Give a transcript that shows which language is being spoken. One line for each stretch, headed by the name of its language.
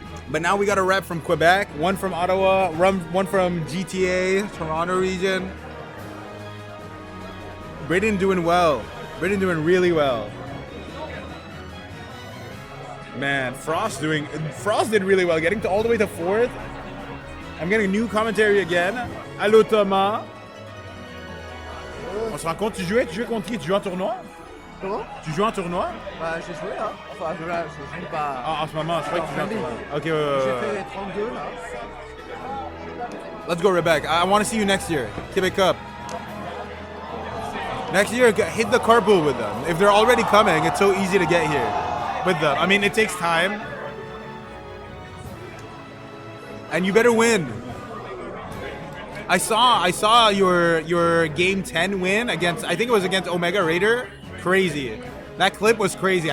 English: But now we got a rep from Quebec, one from Ottawa, one from GTA, Toronto region. Braden doing well. Braden doing really well. Man, Frost did really well, getting all the way to fourth. I'm getting a new commentary again.
French: Allô Thomas. On se rend compte, tu jouais contre qui? Tu joues en tournoi? Comment? Tu joues en tournoi? Bah j'ai joué là. Enfin je joue pas. Ah, en ce moment, je crois que tu joues en tournoi. Ok, J'ai fait 32 là.
English: Let's go, Rebecca. I want to see you next year. Quebec Cup. Next year, hit the carpool with them. If they're already coming, it's so easy to get here with them. I mean, it takes time. And you better win. I saw your game 10 win against, I think it was against Omega Raider. Crazy. That clip was crazy.